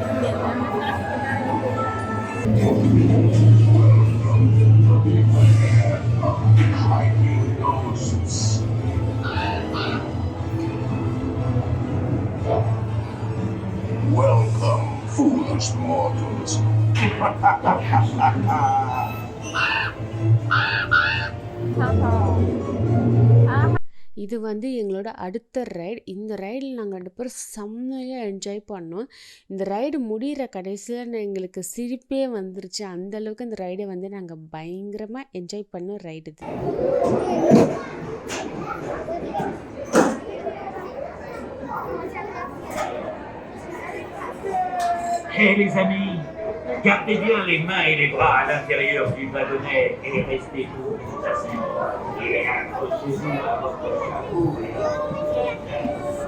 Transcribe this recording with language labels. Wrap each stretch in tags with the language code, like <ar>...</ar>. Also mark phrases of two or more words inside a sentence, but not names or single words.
<en>Welcome, foolish mortals.</en> <ta>இது வந்து எங்களோட அடுத்த ரைடு. இந்த ரைடில் நாங்கள் 2 பேரும் செம்மையாக என்ஜாய் பண்ணோம். இந்த ரைடு முடிகிற கடைசியில் எங்களுக்கு சிரிப்பே வந்துருச்சு. அந்தளவுக்கு இந்த ரைடை வந்து நாங்கள் பயங்கரமாக என்ஜாய் பண்ண ரைடு இது.</ta> <fr>Hey les amis, gardez bien les mains et les bras à l'intérieur du wagonnet et restez tous assis. Et accrochez-vous à votre chapeau et à votre tête.</fr>